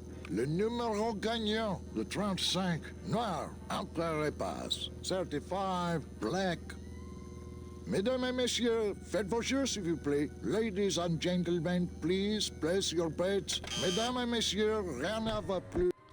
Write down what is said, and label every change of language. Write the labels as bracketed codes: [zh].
[fr] Le numéro gagnant, le 35, noir, entre les passes, 35, black. Mesdames et messieurs, faites vos jeux s'il vous plaît. [en] Ladies and gentlemen, please place your bets. [fr] Mesdames et messieurs, rien ne va plus.